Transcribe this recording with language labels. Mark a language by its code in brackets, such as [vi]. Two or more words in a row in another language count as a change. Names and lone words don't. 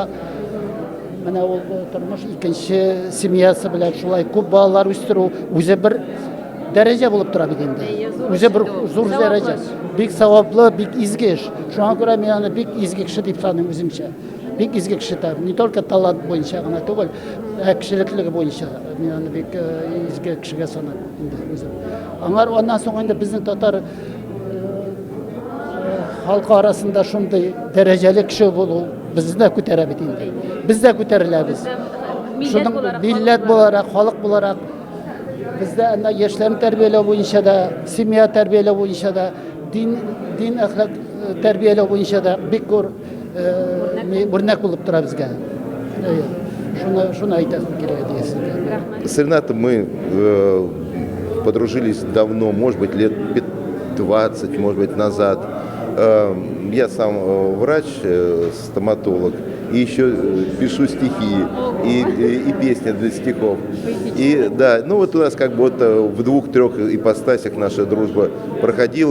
[tt] Менә ул тормыш икенче семьясы белән шулай күп балалар үстерү үзе бер дәрәҗә булып тора бит инде. Үзе бер зур дәрәҗә. Бик саваплы, бик изге эш. Шуңа күрә мин аны бик изге кеше дип саныйм үземчә. Бик изге кеше та, [ru] не только [tt] талант буенча гына түгел, кешелеклеге буенча мин аны бик изге кешегә саныйм инде үзем. Аңар аннан соң инде безнең татар халкы арасында шундый дәрәҗәле кеше булу безне дә күтәрә бит инде. Без дә күтәреләбез. Шуның милләт буларак, халык буларак бездә анда яшьләрне тәрбияләү буенча да, семья тәрбияләү буенча да, дин әхлак тәрбияләү буенча да бик зур үрнәк булып тора безгә. Шуны әйтәм кирәк диясезгә. [ru] С Ренатом мы подружились давно, может быть, лет 20, может быть, назад. Я сам врач, стоматолог, и еще пишу стихи и песни для стихов. И да, ну вот у нас как бы вот в 2-3 ипостасях наша дружба проходила.